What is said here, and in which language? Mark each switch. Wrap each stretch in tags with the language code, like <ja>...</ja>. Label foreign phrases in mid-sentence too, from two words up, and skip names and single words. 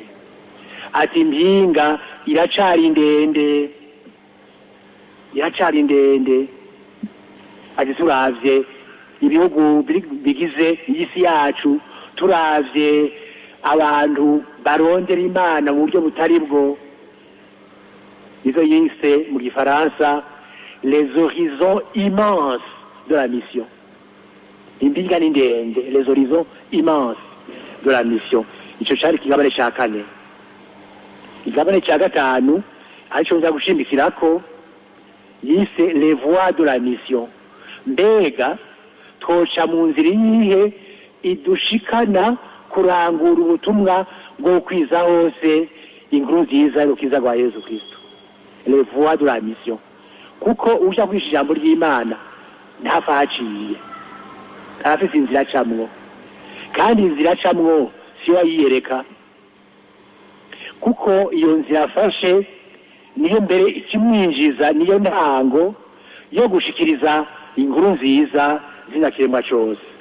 <rn>Ati impinga iracari ndende, ati turavye ibihugu bigize isi yacu, turavye abantu barondera Imana mu buryo butari bwo, izo yise mu Gifaransa</rn> <fr>les horizons immenses de la mission.</fr> <rn>Impinga ni ndende,</rn> <fr>les horizons immenses de la mission.</fr> <rn>Ico cari ikigabane ca kane. Ikigabane ca gatanu arico nza gushimikirako yise</rn> <fr>les voies de la mission.</fr> <rn>Mbega twoca mu nzira iyihe idushikana kurangura ubutumwa bwo kwiza hose inkuru nziza y'urukiza rwa Yezu Kristu,</rn> <fr>les voies de la mission.</fr> <rn>Kuko uja kwisha ijambo ry'Imana ntapfa haciye, afise inzira acamwo. kandi inzira acamwo si yo yiyereka, kuko iyo nzira afashe niyo mbere ikimwinjiza, niyo ntango yo gushikiriza inkuru nziza zina kiremwa cyose.</rn>